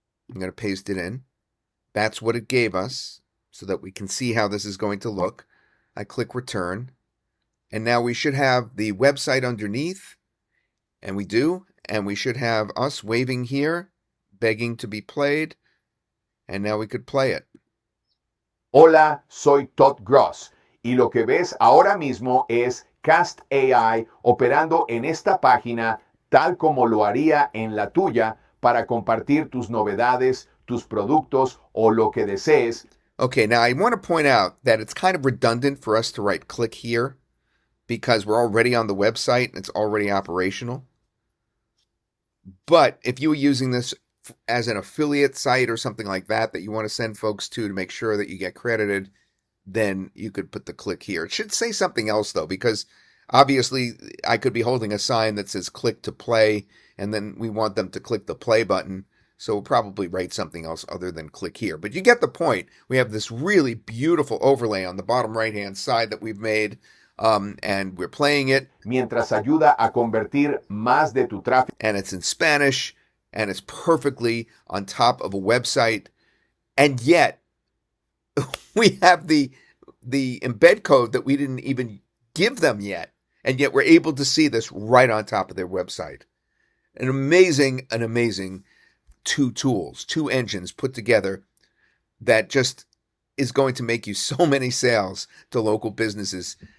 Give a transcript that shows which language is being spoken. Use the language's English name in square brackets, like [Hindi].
[English] I'm going to paste it in. That's what it gave us so that we can see how this is going to look. I click return. And now we should have the website underneath. And we do. And we should have us waving here, begging to be played. And now we could play it. [Spanish] Hola, soy Todd Gross. Y lo que ves ahora mismo es Cast AI operando en esta página tal como lo haría en la tuya para compartir tus novedades, tus productos o lo que desees. [English] Okay, now I want to point out that it's kind of redundant for us to right click here because we're already on the website and it's already operational. But if you were using this as an affiliate site or something like that that you want to send folks to make sure that you get credited, then you could put the click here. It should say something else though, because obviously I could be holding a sign that says click to play, and then we want them to click the play button. So we'll probably write something else other than click here. But you get the point. We have this really beautiful overlay on the bottom right-hand side that we've made, and we're playing it. [Spanish] Mientras ayuda a convertir más de tu tráfico. [English] And it's in Spanish, and it's perfectly on top of a website. And yet, we have the embed code that we didn't even give them yet. And yet we're able to see this right on top of their website. An amazing two tools, two engines put together that just is going to make you so many sales to local businesses.